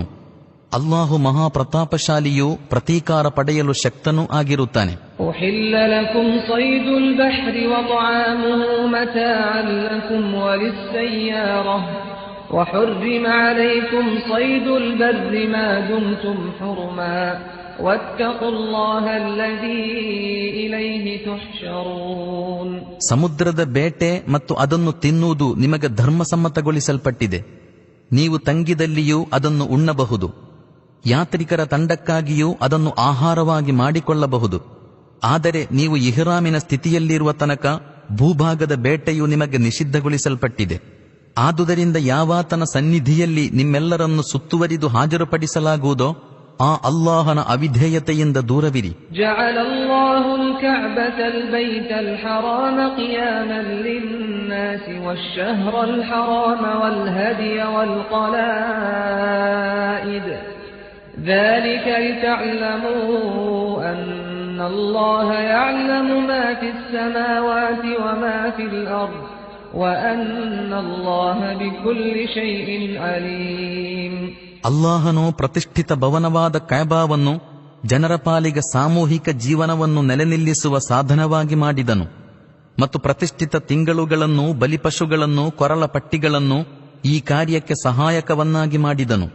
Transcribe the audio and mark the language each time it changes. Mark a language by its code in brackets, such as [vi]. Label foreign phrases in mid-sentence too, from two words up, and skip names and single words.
[kn] ಅಲ್ಲಾಹು ಮಹಾಪ್ರತಾಪಶಾಲಿಯೂ ಪ್ರತೀಕಾರ ಪಡೆಯಲು ಶಕ್ತನೂ ಆಗಿರುತ್ತಾನೆ. [ar] أحل لكم صيد البحر وطعامه متاعا لكم وللسيارة وحرم عليكم صيد البر ما دمتم حرما واتقوا الله الذي إليه تحشرون. [kn] ಸಮುದ್ರದ ಬೇಟೆ ಮತ್ತು ಅದನ್ನು ತಿನ್ನುವುದು ನಿಮಗೆ ಧರ್ಮಸಮ್ಮತಗೊಳಿಸಲ್ಪಟ್ಟಿದೆ. ನೀವು ತಂಗಿದಲ್ಲಿಯೂ ಅದನ್ನು ಉಣ್ಣಬಹುದು. ಯಾತ್ರಿಕರ ತಂಡಕ್ಕಾಗಿಯೂ ಅದನ್ನು ಆಹಾರವಾಗಿ ಮಾಡಿಕೊಳ್ಳಬಹುದು. ಆದರೆ ನೀವು ಇಹ್ರಾಮಿನ ಸ್ಥಿತಿಯಲ್ಲಿರುವ ತನಕ ಭೂಭಾಗದ ಬೇಟೆಯು ನಿಮಗೆ ನಿಷಿದ್ಧಗೊಳಿಸಲ್ಪಟ್ಟಿದೆ. ಆದುದರಿಂದ ಯಾವಾತನ ಸನ್ನಿಧಿಯಲ್ಲಿ ನಿಮ್ಮೆಲ್ಲರನ್ನು ಸುತ್ತುವರಿದು ಹಾಜರುಪಡಿಸಲಾಗುವುದೋ ಆ ಅಲ್ಲಾಹನ ಅವಿಧೇಯತೆಯಿಂದ ದೂರವಿರಿ. [ar] جعل الله الكعبة البيت الحرام قياما للناس والشهر الحرام والهدي والسلائد ذلك لتعلموا أن الله يعلم ما في السماوات وما في الأرض وأن الله بكل شيء عليم. [kn] ಅಲ್ಲಾಹನು ಪ್ರತಿಷ್ಠಿತ ಭವನವಾದ ಕಅಬಾವನ್ನು ಜನರ ಪಾಲಿಗೆ ಸಾಮೂಹಿಕ ಜೀವನವನ್ನು ನೆಲೆನಿಲ್ಲಿಸುವ ಸಾಧನವಾಗಿ ಮಾಡಿದನು ಮತ್ತು ಪ್ರತಿಷ್ಠಿತ ತಿಂಗಳುಗಳನ್ನು, ಬಲಿಪಶುಗಳನ್ನು, ಕೊರಳ ಪಟ್ಟಿಗಳನ್ನು ಈ ಕಾರ್ಯಕ್ಕೆ ಸಹಾಯಕವನ್ನಾಗಿ ಮಾಡಿದನು.